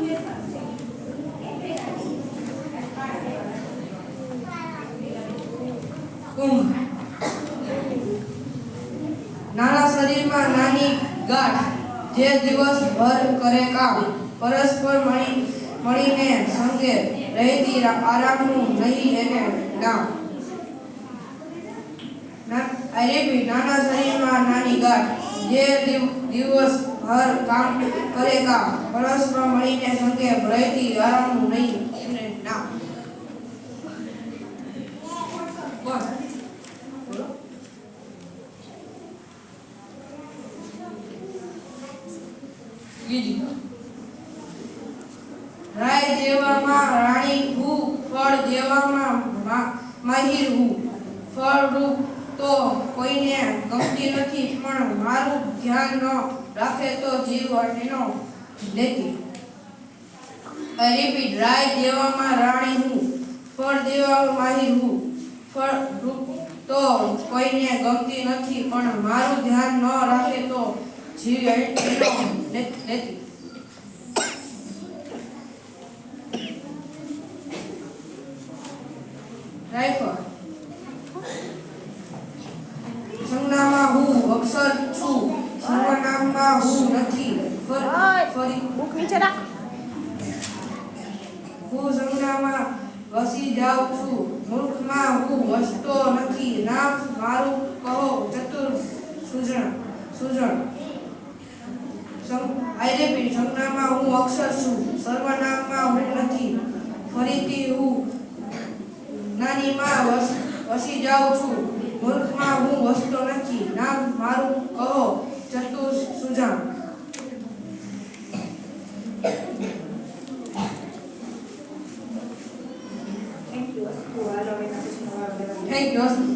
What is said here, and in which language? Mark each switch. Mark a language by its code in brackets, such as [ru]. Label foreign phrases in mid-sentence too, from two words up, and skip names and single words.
[gu] ઊંઘ. નાના શરીરમાં નાની ગાંઠ જે દિવસભર કરે કામ, પરસ્પર મળીને સંગે રહેતી આરામનું નહીં એને નામ. [en] I repeat, [gu] નાના શરીરમાં નાની ગાંઠ જે દિવસભર કામ કરે કામ, પરસ્પર મળીને સંગે રહેતી આરામનું નહીં એને નામ. કોણ? બોલો. બીજી. રાય દેવામાં રાણી હું, ફળ દેવામાં માહિર હું. ફળરૂપ તો કોઈને ગમતી નથી, પણ મારું ધ્યાન ન રાખે તો જીવ એનો લેતી. [en] I repeat, [gu] રાય દેવામાં રાણી હું, ફળ દેવામાં માહિર હું. ફળરૂપ તો કોઈને ગમતી નથી, પણ મારું ધ્યાન ન રાખે તો જીવ એનો લેતી. રાઇફલ. સંજ્ઞામાં હું અક્ષર છું, સર્વનામમાં હું નથી. ફરી બુક નીચે રાખ. હું સંજ્ઞામાં વસી જાઉં છું, મૂર્ખમાં હું વસતો નથી. નામ મારું કહો ચતુર સૂજણ. [en] I repeat, [gu] સંજ્ઞામાં હું અક્ષર છું, સર્વનામમાં હું નથી. ફરીથી હું નાનીમાં વસી જાઉં છું, મૂર્ખમાં હું વસતો નથી. નામ મારું કહો ચતુર સૂજણ. [en] Thank you.